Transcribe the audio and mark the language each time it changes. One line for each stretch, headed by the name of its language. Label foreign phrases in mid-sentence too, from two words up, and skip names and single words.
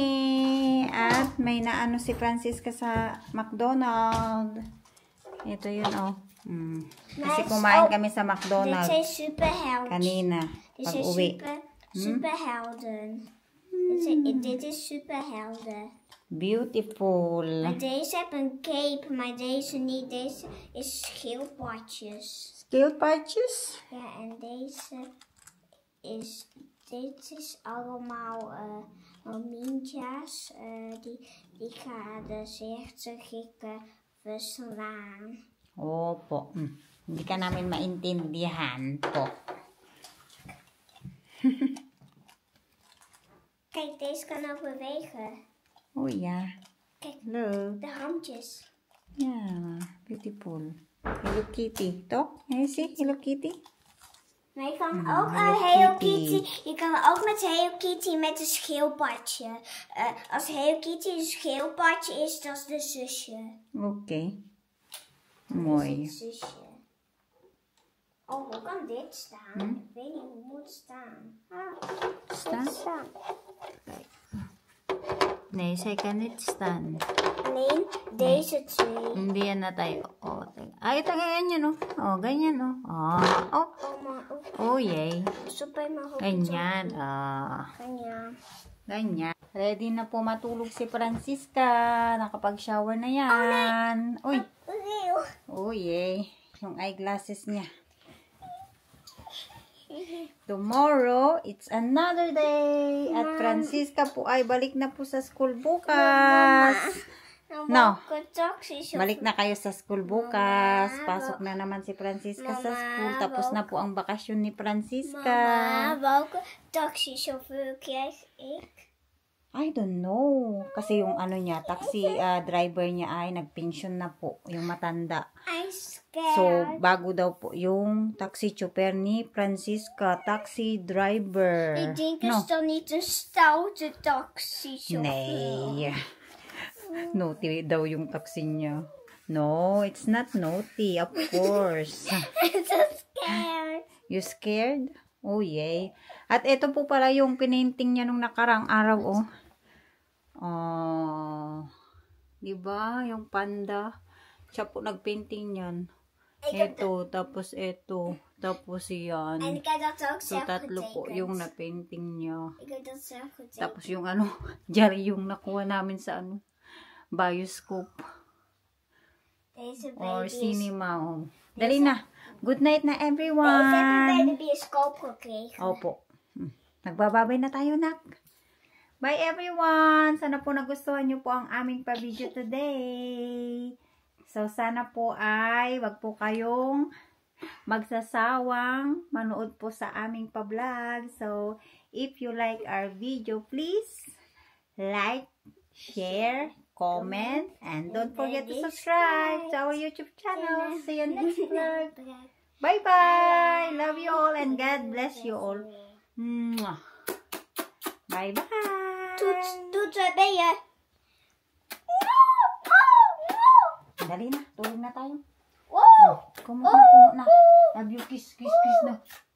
Filipino: At may naano si Francisca sa McDonald's. Ito yun, oh. Kasi kumain kami sa McDonald's.
Dutch: Dit zijn superhelden.
Filipino: Kanina,
Dutch: Dit
Filipino: pag
Dutch: zijn
Filipino: uwi.
Dutch: superhelden. Dit is superhelden.
English: Beautiful.
Dutch: Maar deze heeft een cape, maar deze niet. Deze is schildpadjes. Schildpadjes? Ja, en deze is... Dit is allemaal ninjas. Die gaan de zeerste gikken verslaan.
Filipino: Opo. Hindi ka namin maintindihan po.
Dutch: Kijk, deze kan ook bewegen. Oh ja. Kijk,
English: Hello.
Dutch: de handjes.
English: Yeah, beautiful. Hello Kitty. Toch? Can you see Hello Kitty?
Dutch: Maar je kan ook Hello Kitty. Je kan ook met Hello Kitty met een schildpadje. Als Hello Kitty een schildpadje is, dat is de zusje. Oké. Mooi. Het zusje. Oh, hoe kan dit staan? Ik weet niet hoe moet het staan. Staan? Nee, zij kan niet staan. Alleen deze twee.
Filipino: Hindi yan na tayo. Oh, ay, ito ganyan, oh. Oh, ganyan, oh. Oh, oh yay. Supay mo ako. Ganyan, ah. Ganyan. Ganyan. Ready na po matulog si Francisca. Nakapag-shower na yan. Uy. Oh, yay. Yung eyeglasses niya.
English: Tomorrow, it's another day.
Filipino: At Francisca po ay balik na po sa school bukas.
English: No.
Filipino: Balik na kayo sa school bukas. Pasok na naman si Francisca sa school. Tapos na po ang bakasyon ni Francisca.
Dutch: Mama, welke taxichauffeur krijg ik?
English: I don't know.
Filipino: Kasi yung ano niya, taxi driver niya ay nagpension na po. Yung matanda.
English: I'm scared. So,
Filipino: bago daw po yung taxi chauffeur ni Francisca.
English: Taxi driver.
Dutch: Ik denk is dan niet een stoute taxichauffeur. Nee.
Filipino: Naughty daw yung taxi niya.
English: No, it's not naughty. Of course. I'm so scared. You scared? Oh, yay.
Filipino: At ito po pala yung pinainting niya nung nakarang araw, oh. Oh. Diba? Yung panda. Siya po nagpainting yan. Ito, tapos ito. Tapos yan.
Dutch: En ik heb dat ook
English: So,
Dutch: zelf
Filipino: tatlo po
Dutch: getekend.
Filipino: yung napainting niya.
Dutch: Ik heb dat zelf getekend.
Filipino: Tapos yung ano, Jerry yung nakuha namin sa ano,
Dutch: bioscope. Deze
English: Or
Dutch: baby is...
English: cinema.
Filipino: Oh. Dali na.
English: Good night
Filipino: na
Dutch: Deze heb ik bij
English: everyone.
Dutch: de bioscoop gekregen.
Filipino: Opo. Nagbababay na tayo, nak.
English: Bye everyone.
Filipino: Sana po nagustuhan nyo po ang aming pa-video today. So sana po ay wag po kayong magsasawang manood po sa aming pa-vlog.
English: So if you like our video, please like, share, comment, and don't forget to subscribe to our YouTube channel. See you next vlog. Bye-bye. Love you all and God bless you all. Mwah. Bye-bye.
Dutch: Toet, waar ben je?
Filipino: Dali na. Tulog na tayo. Wow. Kumot na.
English: Love you. Kiss, kiss, kiss na.